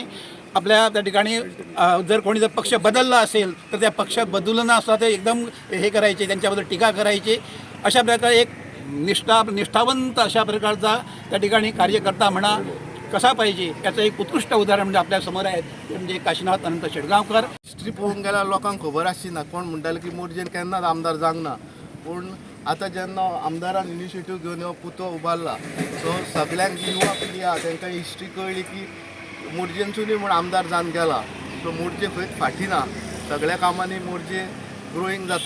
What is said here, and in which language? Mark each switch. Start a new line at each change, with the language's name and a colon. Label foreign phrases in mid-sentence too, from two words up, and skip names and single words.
Marathi: आपल्या त्या ठिकाणी जर कोणी जर पक्ष बदलला असेल तर त्या पक्ष बदलणं असं ते एकदम हे करायचे, त्यांच्याबद्दल टीका करायचे. अशा प्रकारे एक निष्ठावंत अशा प्रकारचा त्या ठिकाणी कार्यकर्ता म्हणा कसा पाहिजे याचं एक उत्कृष्ट उदाहरण म्हणजे आपल्यासमोर आहे, म्हणजे काशीनाथ अनंत शेटगावकर.
Konkani: हिस्ट्री पळोवंक गेल्यार लोकांक खबर आसची कोण म्हणटाले की मोर्जेन केन्नाच आमदार जावंक ना. पूण आतां जेन्ना आमदारान इनिशिएटीव घेवन हो पुतो उबारला सो सगळ्यांक युवा पिढी आहा तांकां हिस्ट्री कळ्ळी की मोर्जेंसूनय म्हूण आमदार जावन गेला. सो मोर्जे खंयच फाटी ना, सगळ्या कामांनी मोर्जे ग्रोईंग जाता.